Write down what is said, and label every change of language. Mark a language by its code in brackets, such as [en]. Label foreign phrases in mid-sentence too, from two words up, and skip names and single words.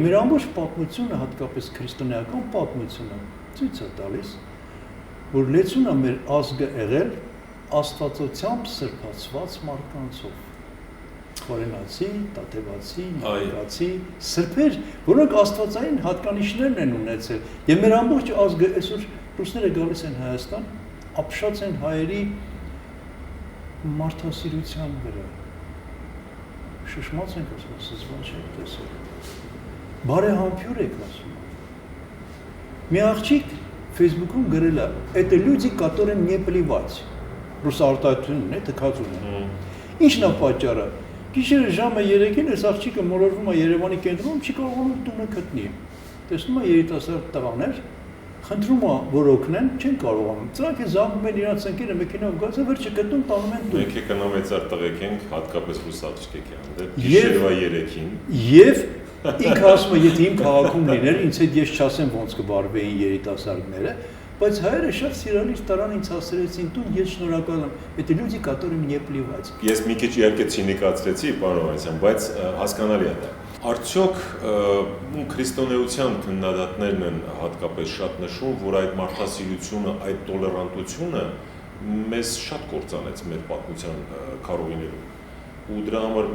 [hy] մեր ամբողջ պատմությունը, հատկապես քրիստոնեական պատմությունը, ցույց է տալիս, որ լեցուն է մեր ազգը եղել աստվածությամբ սրբացված մարդկանցով։ Խորենացի, տաթևացի, նավկացի, սրբեր, որոնք աստվածային հատկանիշներն են ունեցել։ Եվ մեր ամբողջ ազգը այսօր ռուսները գալիս են Հայաստան, ապշած են հայերի մարդասիրության վրա։ Շշմած ենք ասում, զզվան չեք տեսել։ բարեհամբույր եք ասում։ Մի աղջիկ Facebook-ում գրել է, [ru] «Это люди, которым не плевать»։ [hy] Ռուս արտահայտությունն է, թքածուն է։ Ինչն է պատճառը։ Գիշերը ժամը 3-ին այս աղջիկը մոլորվում է Երևանի կենտրոնում, չի կարողանում տունը գտնի։ Տեսնում է երիտասարդ տղաներ, խնդրում է, որ օգնեն, չեն կարողանում։ Նրանք զանգում են իրանց ընկերը մեքենայով գալիս, վերջը գտնում տանում են տուն։ Մենք եկնամեծար տղեկ ենք, հատկապես ռուս աղջիկ եք, գիշերվա 3-ին։ Եվ ինքը ասում է, եթե իմ քաղաքում լիներ, ինձ հետ ես չասեմ ոնց կբարվեին երիտասարդները, բայց հայերը շատ սիրալիր տարան ինձ հասցրեցին տուն, ես շնորհակալ եմ։ [ru] Это люди, которым не плевать։ [hy] Ես մի քիչ իհարկե ցինիկացրեցի, պարոն Հովհաննիսյան, բայց հասկանալի է դա։ Արդյոք քրիստոնեության քննադատներն են հատկապես շատ նշում, որ այդ մարդասիրությունը, այդ տոլերանտությունը մեզ շատ կործանեց մեր պատմության քարոզիներում։ Ու դրա համար